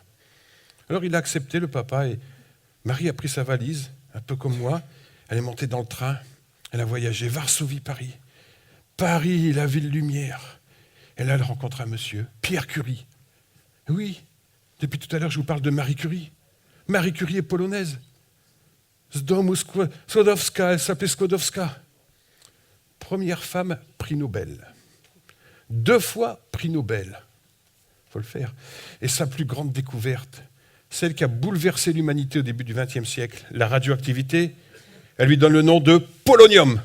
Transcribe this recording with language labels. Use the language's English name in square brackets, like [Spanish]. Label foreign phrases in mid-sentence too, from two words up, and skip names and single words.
[French] Alors, il a accepté, le papa, et Marie a pris sa valise, un peu comme moi. Elle est montée dans le train. Elle a voyagé, Varsovie-Paris. Paris, la ville lumière. Et là, elle rencontre un monsieur, Pierre Curie. Oui, depuis tout à l'heure, je vous parle de Marie Curie. Marie Curie est polonaise. [Polish] Z domu Skłodowska, [French] elle s'appelait Skłodowska. Première femme, prix Nobel. 2 fois prix Nobel. Il faut le faire. Et sa plus grande découverte, celle qui a bouleversé l'humanité au début du XXe siècle, la radioactivité, elle lui donne le nom de polonium.